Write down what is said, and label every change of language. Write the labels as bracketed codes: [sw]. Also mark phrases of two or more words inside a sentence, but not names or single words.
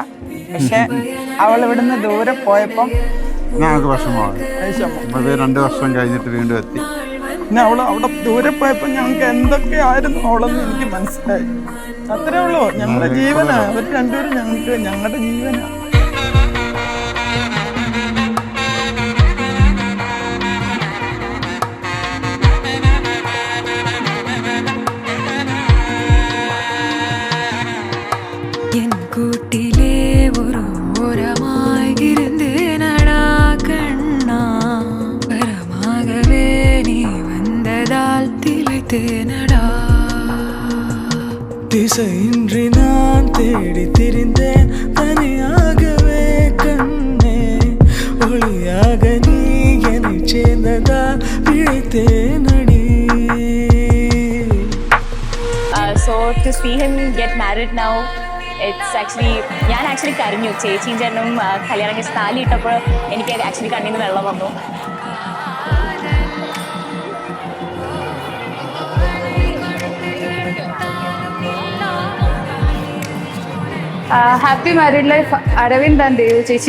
[ml] പക്ഷെ അവൾ ഇവിടുന്ന് ദൂരെ പോയപ്പം ഞങ്ങൾക്ക് വിഷമമാണ്. 2 വർഷം കഴിഞ്ഞിട്ട് വീണ്ടും എത്തി. പിന്നെ അവൾ അവിടെ ദൂരെ പോയപ്പോൾ ഞങ്ങൾക്ക് എന്തൊക്കെയായിരുന്നു അവളെന്ന് എനിക്ക് മനസ്സിലായി. അത്രേ ഉള്ളൂ. ഞങ്ങളുടെ ജീവനാ അവർ രണ്ടുപേരും. ഞങ്ങളുടെ ജീവനാ. [ta] கூட்டிலே ஒரு ஓரமாய் இருந்தேனடா கண்ணா, வரமாகவே நீ வந்ததால் திளைத்தேனடா. திசையின்றி நான் தேடி திரிந்தேன் தனியாகவே கண்ணே, ஒளியாக நீ என்னை சேர்ந்ததால் பிழைத்தேனடி. [en] So to see him get married now, it's actually, [ml] ഞാൻ ആക്ച്വലി കരഞ്ഞു. ചേച്ചിയും ചേട്ടനും കല്യാണം കഴിച്ച് താലി ഇട്ടപ്പോൾ എനിക്ക് ആക്ച്വലി കണ്ണിൽ നിന്ന് വെള്ളം വന്നു. [en] Happy married life Aravind and Devu chechi.